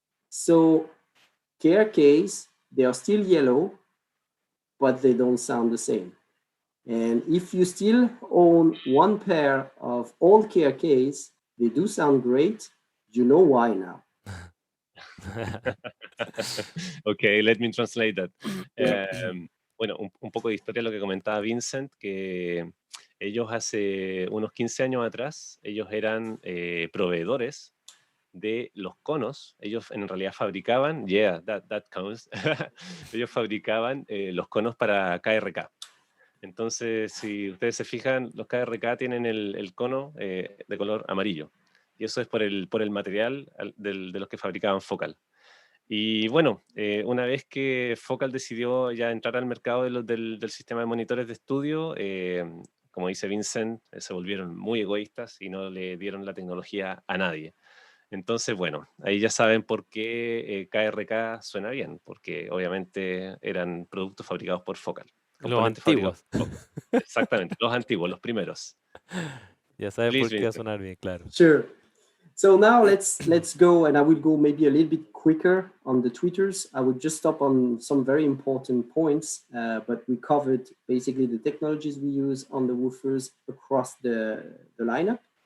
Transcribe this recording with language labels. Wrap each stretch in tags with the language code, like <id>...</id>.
<en>So KRKs, they are still yellow, but they don't sound the same. And if you still own one pair of old KRKs, they do sound great. You know why now. Okay, let me translate that.</en> <es>Bueno, un poco de historia, lo que comentaba Vincent, que ellos hace unos 15 años atrás, ellos eran proveedores de los conos. Ellos en realidad fabricaban,</es> <en>that counts,</en> <es>ellos fabricaban los conos para KRK. Entonces, si ustedes se fijan, los KRK tienen el cono de color amarillo. Y eso es por el material de los que fabricaban Focal. Y bueno, una vez que Focal decidió ya entrar al mercado del sistema de monitores de estudio, como dice Vincent, se volvieron muy egoístas y no le dieron la tecnología a nadie. Entonces, bueno, ahí ya saben por qué KRK suena bien, porque obviamente eran productos fabricados por Focal. Los antiguos. Exactamente, los antiguos, los primeros. Ya saben</es> <en>Please,</en> <es>por qué va a</es> <en>Vincent.</en> <es>sonar bien, claro.</es> <en>Sure. So now let's go, and I will go maybe a little bit quicker on the tweeters. I would just stop on some very important points, but we covered basically the technologies we use on the woofers across the lineup.</en>